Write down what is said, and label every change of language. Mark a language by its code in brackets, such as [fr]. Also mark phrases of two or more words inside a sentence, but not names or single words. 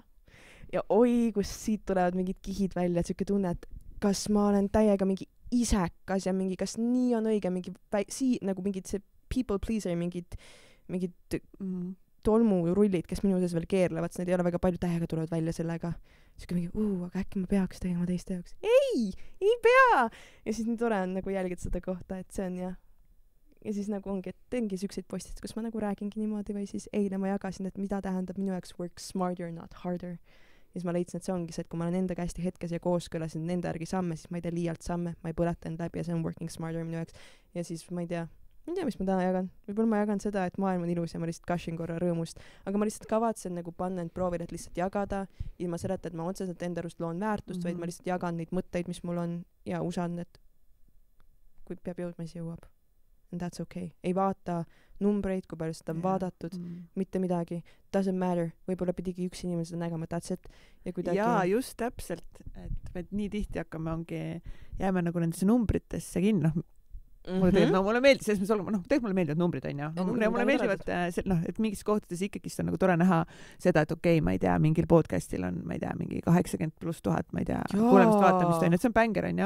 [et] Ja oi, kus siit tulevad mingid kihid välja, et siuke tunne, et kas ma olen täiega mingi isekas ja mingi, kas nii on õige, mingi nagu mingid see [en] people pleaser, [et] mingid tolmurullid, kes minu sees veel keerlevad, sest need ei ole väga palju täiega tulevad välja sellega. Siuke mingi, aga äkki ma peaks tegema teiste jaoks. Ei pea! Ja siis nii tore on nagu jälgida seda kohta, et see on ja siis nagu ongi, et teengi siukseid postid, kus ma nagu räägingi niimoodi või siis eile ma jagasin, et mida tähendab minu jaoks [en] work smarter, not harder. [et] Ja siis ma leidsin, et see ongi see, et kui ma olen endaga hästi hetkes ja kooskõlas nende järgi samme, siis ma ei tee liialt samme, ma ei põleta end läbi ja see on [en] working smarter [et] minu jaoks. Ja siis ma ei tea, mis ma täna jagan. Võib-olla ma jagan seda, et maailm on ilus ja ma lihtsalt kashin korra rõõmust. Aga ma lihtsalt kavatsen nagu panna end proovile, et lihtsalt jagada ilma selleta, et ma otseselt enda arust loon väärtust, vaid ma lihtsalt jagan neid mõtteid, mis mul on ja usaldan, et kui peab jõudma, siis jõuab. [en] And that's okay. [et] Ei vaata numbreid, kui palju seda on vaadatud, mitte midagi. [en] Doesn't matter. [et] Võib-olla pidigi üks inimene seda nägema, [en] that's it. [et] Ja kuidagi... Jaa, just täpselt. Et me nii tihti hakkame jääme nagu nendesse numbritesse kinni. Mulle meeldib, selles mõttes olema, tegelikult mulle meeldivad numbrid, on ju. Mulle meeldivad, et mingis kohtades ikkagi on nagu tore näha seda, et okei, ma ei tea, mingil podcastil on, ma ei tea, mingi 80+1000, ma ei tea, kuulemist vaatamist, on ju, et see on bänger, on ju.